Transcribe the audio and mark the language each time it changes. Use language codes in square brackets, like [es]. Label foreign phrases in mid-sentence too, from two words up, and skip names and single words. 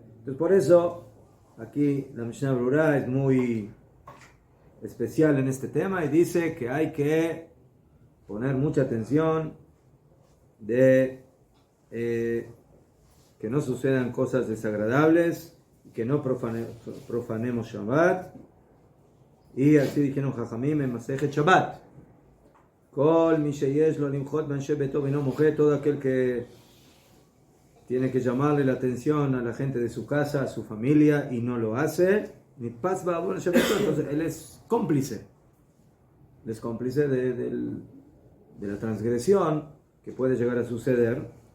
[es] Entonces, por eso, aquí la Mishnah Brura es muy especial en este tema y dice que hay que poner mucha atención de que no sucedan cosas desagradables, que no profanemos Shabbat. Y así dijeron Jajamim en Masejet Shabbat. [he] כל מי שיש לו למחות באנשי ביתו ולא מוחה, [es] todo aquel que tiene que llamarle la atención a la gente de su casa, a su familia, y no lo hace. Entonces él es cómplice. Él es cómplice de la transgresión que puede llegar a suceder.